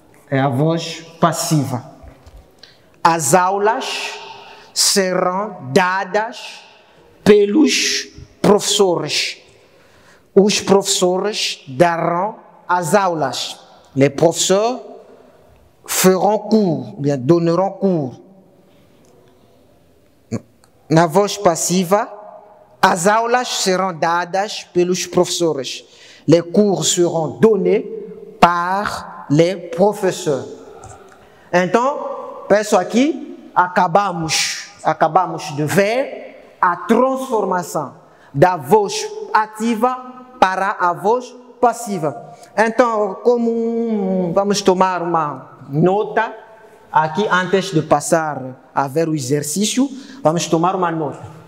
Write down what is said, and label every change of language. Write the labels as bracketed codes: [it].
[pt] É a voz passiva. As aulas serão dadas pelos professores. Os professores darão as aulas. [fr] Les professeurs feront cours, bien, donneront cours. [pt] Na voz passiva, as aulas serão dadas pelos professores. [fr] Les cours seront donnés par les professeurs. [pt] Então, peço aqui, acabamos de ver a transformação da voz ativa para a voz passiva. Então, como vamos tomar uma nota, aqui antes de passar a ver o exercício, vamos tomar uma nota.